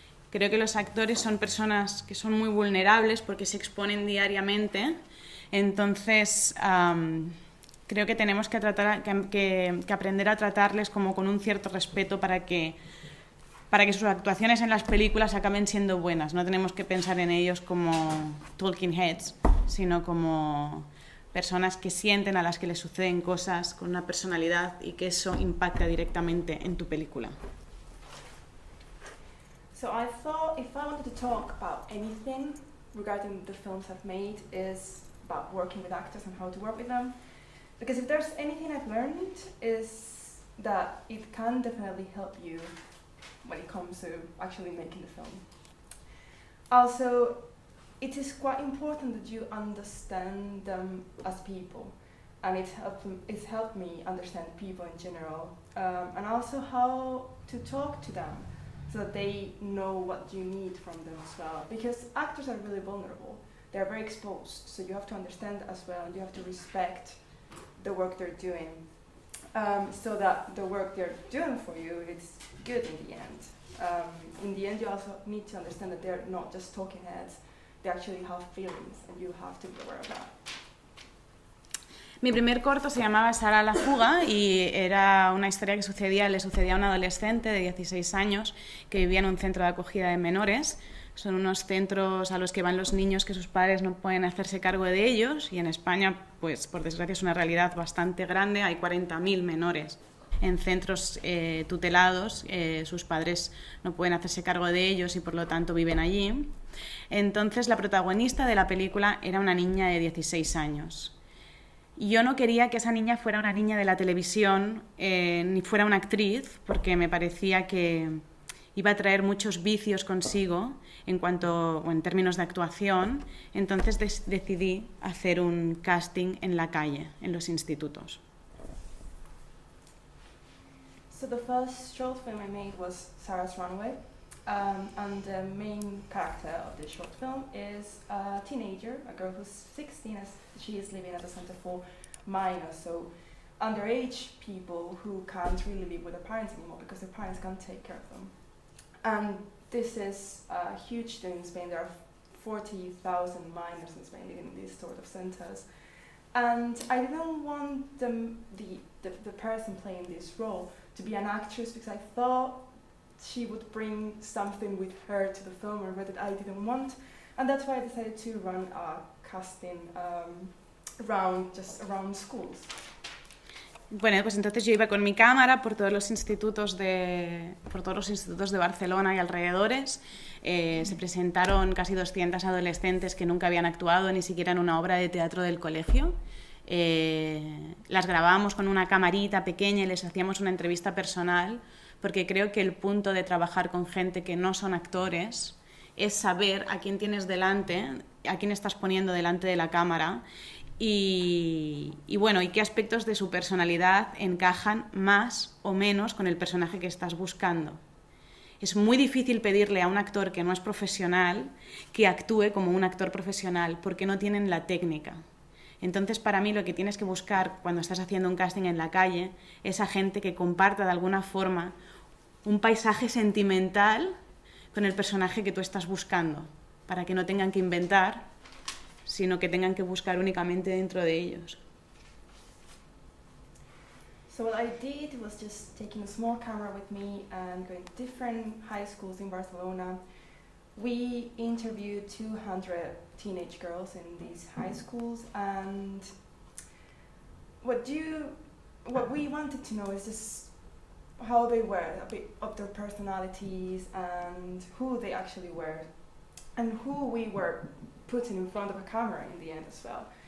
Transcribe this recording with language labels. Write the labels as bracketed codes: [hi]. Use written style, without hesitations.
[es] Creo que los actores son personas que son muy vulnerables porque se exponen diariamente, entonces creo que tenemos que aprender a tratarles como con un cierto respeto para que sus actuaciones en las películas acaben siendo buenas. No tenemos que pensar en ellos como [en] talking heads, [es] sino como personas que sienten, a las que les suceden cosas, con una personalidad y que eso impacta directamente en tu película. [en] So I thought if I wanted to talk about anything regarding the films I've made is about working with actors and how to work with them. Because if there's anything I've learned is that it can definitely help you when it comes to actually making the film. Also, it is quite important that you understand them as people, and it's helped me understand people in general, and also how to talk to them so that they know what you need from them as well. Because actors are really vulnerable. They're very exposed, so you have to understand as well, and you have to respect the work they're doing, so that the work they're doing for you is good in the end. In the end, you also need to understand that they're not just talking heads, they actually have feelings, and you have to be aware of that. [es] Mi primer corto se llamaba Sara la fuga y era una historia que le sucedía a un adolescente de 16 años que vivía en un centro de acogida de menores. Son unos centros a los que van los niños que sus padres no pueden hacerse cargo de ellos, y en España, pues por desgracia, es una realidad bastante grande. Hay 40.000 menores en centros tutelados, sus padres no pueden hacerse cargo de ellos y por lo tanto viven allí. Entonces la protagonista de la película era una niña de 16 años. Y yo no quería que esa niña fuera una niña de la televisión, ni fuera una actriz, porque me parecía que iba a traer muchos vicios consigo en términos de actuación. Entonces decidí hacer un casting en la calle, en los institutos. [en] So the first short film I made was Sara's Runaway, and the main character of the short film is a teenager, a girl who's 16, as she is living at a center for minors, so underage people who can't really live with their parents anymore because their parents can't take care of them. And this is a huge thing in Spain. There are 40,000 minors in Spain living in these sort of centers. And I didn't want the person playing this role to be an actress, because I thought she would bring something with her to the film or that I didn't want. And that's why I decided to run a casting around schools. [es] Bueno, pues entonces yo iba con mi cámara por todos los institutos de Barcelona y alrededores. Se presentaron casi 200 adolescentes que nunca habían actuado ni siquiera en una obra de teatro del colegio. Las grabábamos con una camarita pequeña y les hacíamos una entrevista personal, porque creo que el punto de trabajar con gente que no son actores es saber a quién tienes delante, a quién estás poniendo delante de la cámara, y qué aspectos de su personalidad encajan más o menos con el personaje que estás buscando. Es muy difícil pedirle a un actor que no es profesional que actúe como un actor profesional, porque no tienen la técnica. Entonces, para mí, lo que tienes que buscar cuando estás haciendo un casting en la calle es a gente que comparta de alguna forma un paisaje sentimental con el personaje que tú estás buscando, para que no tengan que inventar, sino que tengan que buscar únicamente dentro de ellos. [en] So what I did was just taking a small camera with me and going to different high schools in Barcelona. We interviewed 200 teenage girls in these high schools, and what we wanted to know is just how they were, a bit of their personalities and who they actually were, and who we were putting in front of a camera in the end as well.